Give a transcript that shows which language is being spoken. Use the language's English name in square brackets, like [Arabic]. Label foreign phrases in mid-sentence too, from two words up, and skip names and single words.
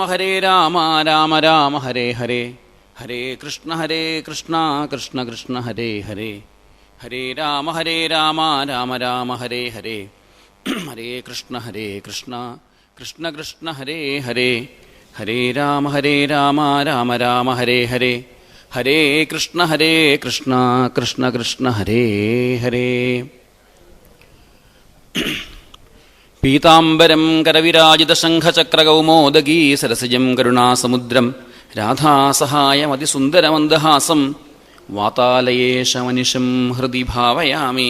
[Sanskrit] രാമ രാമ ഹരേ ഹരേ, ഹരേ കൃഷ്ണ കൃഷ്ണ കൃഷ്ണ ഹരേ ഹരേ, ഹരേ രാമ രാമ രാമ ഹരേ ഹരേ, ഹരേ കൃഷ്ണ കൃഷ്ണ കൃഷ്ണ ഹരേ ഹരേ, ഹരേ രാമ രാമ രാമ ഹരേ ഹരേ, ഹരേ കൃഷ്ണ കൃഷ്ണ കൃഷ്ണ ഹരേ ഹരേ. പീതാംബരം കരവിരാജിതശംഖചക്രകൗമോദഗീ സരസിജം കരുണാസമുദ്രം രാധാസഹായമതിസുന്ദരമന്ദഹാസം വാതാലയേശമനിശം ഹൃദി ഭാവയാമി.